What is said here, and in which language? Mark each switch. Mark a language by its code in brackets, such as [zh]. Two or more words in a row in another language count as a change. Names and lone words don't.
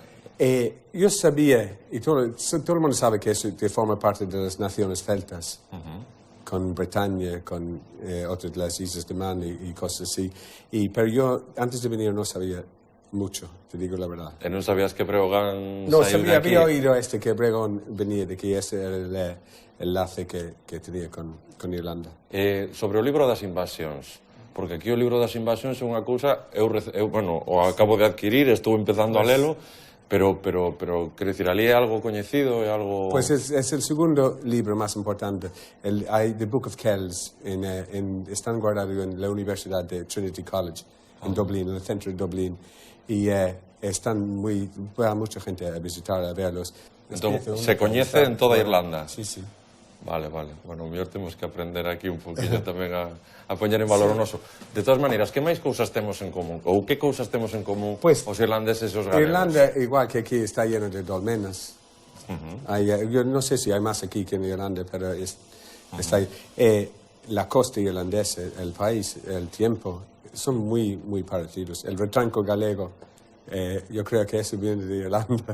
[es] Yo sabía, y todo el mundo sabe que eso forma parte de las naciones celtas, con Bretaña, con otras de las islas de Man y cosas así. Pero yo, antes de venir, no sabía mucho, te digo la verdad. ¿Y no sabías que Breogán no sabía, había oído que Breogán venía de aquí, ese era el enlace que tenía con Irlanda. [gl] Sobre o libro das invasións, porque aquí o libro das invasións é unha cousa, eu o acabo de adquirir, estou empezando a lelo, pero quero dicir, ali é algo coñecido, é algo... [es] Pues es el segundo libro más importante. Hay The Book of Kells, están guardados en la Universidad de Trinity College, en Dublín, en el centro de Dublín, y va mucha gente a visitar, a verlos. [gl] Entón, se coñece en toda Irlanda. Sí. Vale. Bueno, o mellor temos que aprender aquí un poquinho tamén a poñer en valor o noso. De todas maneiras, que máis cousas temos en común? Ou que cousas temos en común os irlandeses e os galegos? [es] Irlanda, igual que aquí, está lleno de dolmenas. Yo no sé si hay más aquí que en Irlanda, pero está ahí. La costa irlandesa, el país, el tiempo, son muy parecidos. El retranco galego, yo creo que eso viene de Irlanda.